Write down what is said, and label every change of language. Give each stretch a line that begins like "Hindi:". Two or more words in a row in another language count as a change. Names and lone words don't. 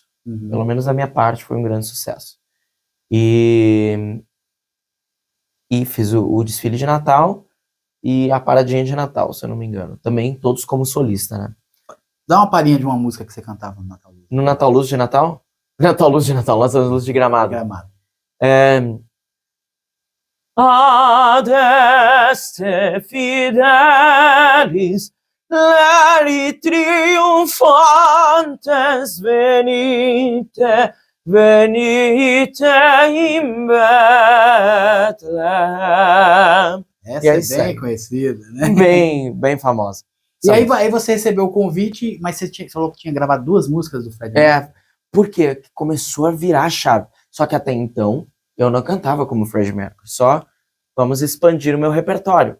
Portuguese: Pelo menos da minha parte foi um grande sucesso. E fiz o desfile de Natal e A Paradinha de Natal, se eu não me engano. Também todos como solista, né? Dá uma palhinha de uma música que você cantava no Natal Luz. No Natal Luz de Natal? Natal Luz de Natal, Natal Luz de Gramado.
Latin: Adeste fidelis, leri triunfantes, venite, venite in Bethlehem.
Portuguese: Essa é bem conhecida, né? Bem famosa. E aí você recebeu o convite, mas você falou que tinha gravado 2 músicas do Fred Mercury. Porque começou a virar a chave. Só que até então, eu não cantava como Fred Mercury. Só vamos expandir o meu repertório.